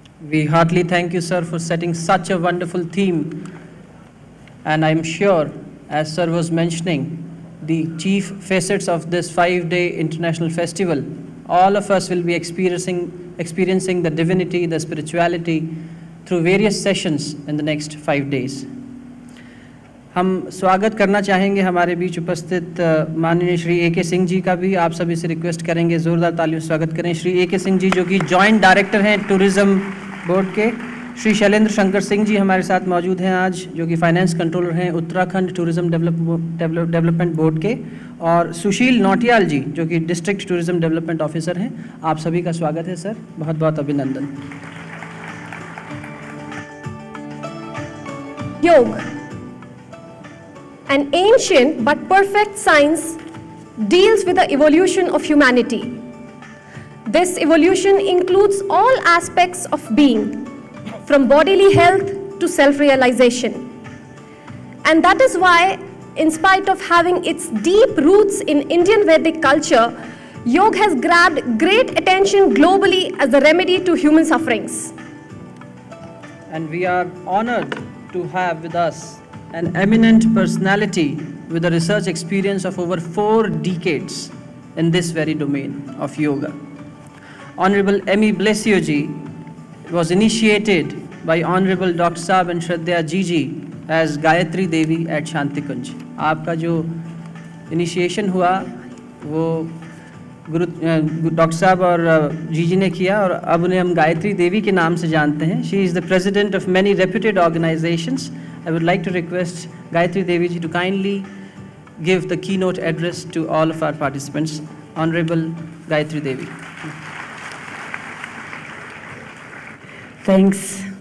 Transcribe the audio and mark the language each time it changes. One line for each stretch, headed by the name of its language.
English: We heartily thank you, sir, for setting such a wonderful theme. And I'm sure, as sir was mentioning, the chief facets of this 5-day international festival, all of us will be experiencing the divinity, the spirituality through various sessions in the next 5 days.
Hindi: हम स्वागत करना चाहेंगे हमारे बीच उपस्थित माननीय Shri A.K. Singh ji का भी। आप सभी से रिक्वेस्ट करेंगे जोरदार तालियों से स्वागत करें श्री A.K. सिंह जी, जो कि जॉइंट डायरेक्टर हैं टूरिज्म बोर्ड के। श्री शैलेंद्र शंकर सिंह जी हमारे साथ मौजूद हैं आज, जो कि फाइनेंस कंट्रोलर हैं उत्तराखंड टूरिज्म डेवलपमेंट बोर्ड के, और सुशील नौटियाल जी, जो कि डिस्ट्रिक्ट टूरिज्म डेवलपमेंट ऑफिसर हैं। आप सभी का स्वागत है सर, बहुत बहुत अभिनंदन।
English: Yoga, an ancient but perfect science, deals with the evolution of humanity. This evolution includes all aspects of being, from bodily health to self-realization. And that is why, in spite of having its deep roots in Indian Vedic culture, yoga has grabbed great attention globally as the remedy to human sufferings. And we are honored to have with us an eminent personality with a research experience of over 4 decades in this very domain of yoga. Honorable Emi Blesio-ji was initiated by Honorable Dr. Saab and Shraddha Ji as Gayatri Devi at Shantikunj.
Hindi: आपका जो initiation हुआ वो गुरु doctor साहब और जीजी ने किया और अब उन्हें हम गायत्री देवी के नाम से जानते हैं.
English: She is the president of many reputed organizations. I would like to request Gayatri Devi ji to kindly give the keynote address to all of our participants. Honorable Gayatri Devi. Thanks.